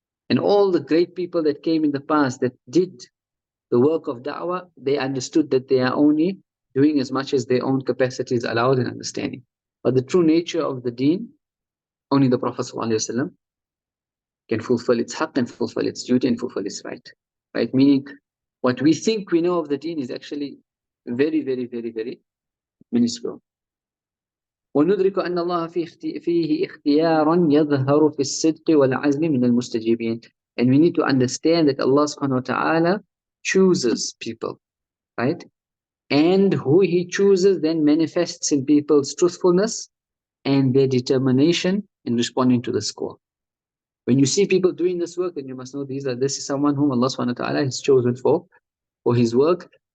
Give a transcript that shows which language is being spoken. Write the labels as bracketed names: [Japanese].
[English] And all the great people that came in the past that did the work of da'wah, they understood that they are only doing as much as their own capacities allowed in understanding. But the true nature of the deen, only the Prophet ﷺ can fulfill its haqq and fulfill its duty and fulfill its right. Right? Meaning, what we think we know of the deen is actually very, very, very, very minuscule. [Arabic] وندرك أن الله فيه اختيارا يظهر في الصدق والعزم من المستجيبين. [English] And we need to understand that Allah subhanahu wa ta'ala chooses people, right? And who He chooses then manifests in people's truthfulness and their determination in responding to the call. When you see people doing this work, then you must know this is someone whom Allah subhanahu wa ta'ala has chosen for His work.